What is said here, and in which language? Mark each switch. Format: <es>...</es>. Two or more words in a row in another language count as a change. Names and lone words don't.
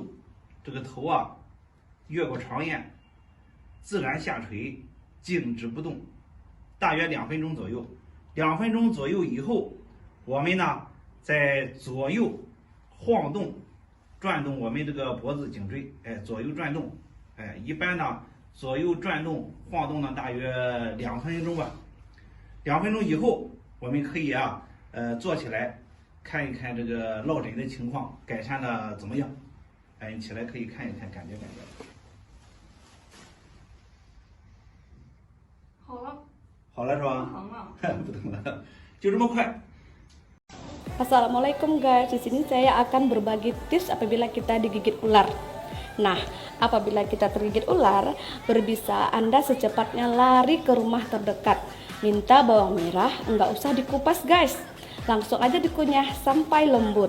<zh>这个头啊，越过床沿，自然下垂，静止不动，大约2分钟左右。2分钟左右以后，我们呢在左右晃动、转动我们这个脖子颈椎，左右转动，一般呢左右转动、晃动呢大约2分钟吧。2分钟以后，我们可以坐起来看一看这个落枕的情况改善的怎么样？你起来可以看一看，感觉。好了是吧？不疼了，就这么快。</zh> <id>Assalamualaikum guys, di sini saya akan berbagi tips apabila kita digigit ular. Nah, apabila kita tergigit ular, berbisa Anda secepatnya lari ke rumah terdekat. Minta bawang merah, enggak usah dikupas guys. Langsung aja dikunyah sampai lembut.</id>